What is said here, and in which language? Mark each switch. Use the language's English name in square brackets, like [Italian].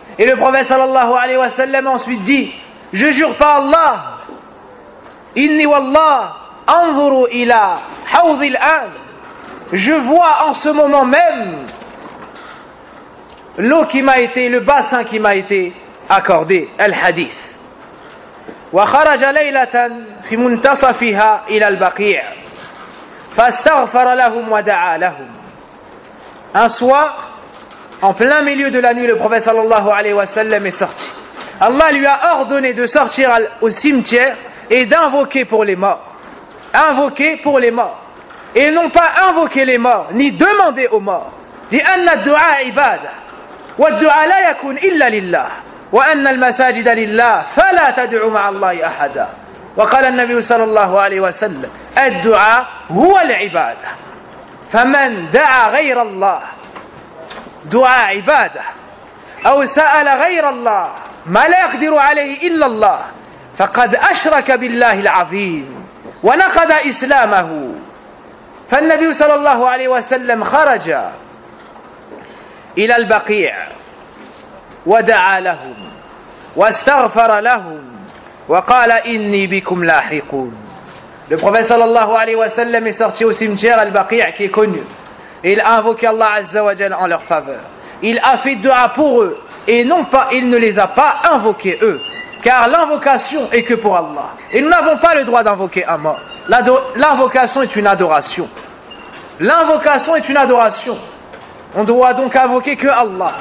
[French] Et le prophète sallallahu alayhi wa sallam ensuite dit: je jure par Allah, [Arabic] inni wallah anzuru ila hawdi al-an, [French] je vois en ce moment même le bassin qui m'a été accordé. [Arabic] Al hadith. وخرج ليلة في منتصفها إلى البقيع فاستغفر لهم ودعا لهم. [French] Un soir, en plein milieu de la nuit, le prophète sallallahu alayhi wa sallam est sorti. Allah lui a ordonné de sortir au cimetière et d'invoquer pour les morts. Invoquer pour les morts. Et non pas invoquer les morts, ni demander aux morts. [Arabic] لأن الدعاء عبادة والدعاء لا يكون إلا لله. وأن المساجد لله فلا تدعوا مع الله أحدا. وقال النبي صلى الله عليه وسلم: الدعاء هو العبادة، فمن دعا غير الله دعاء عبادة، أو سأل غير الله ما لا يقدر عليه إلا الله، فقد أشرك بالله العظيم ونقض إسلامه. فالنبي صلى الله عليه وسلم خرج إلى البقيع ودعا لهم واستغفر لهم وقال إني بكم لاحقون. [French] Le prophète sallallahu alayhi wa sallam est sorti au cimetière Al-Baqi' qui est connu. Et il a invoqué Allah Azza wa Jal en leur faveur. Il a fait dua pour eux. Et non pas, il ne les a pas invoqués eux. Car l'invocation est que pour Allah. Et nous n'avons pas le droit d'invoquer un mort. L'invocation est une adoration. L'invocation est une adoration. On doit donc invoquer que Allah.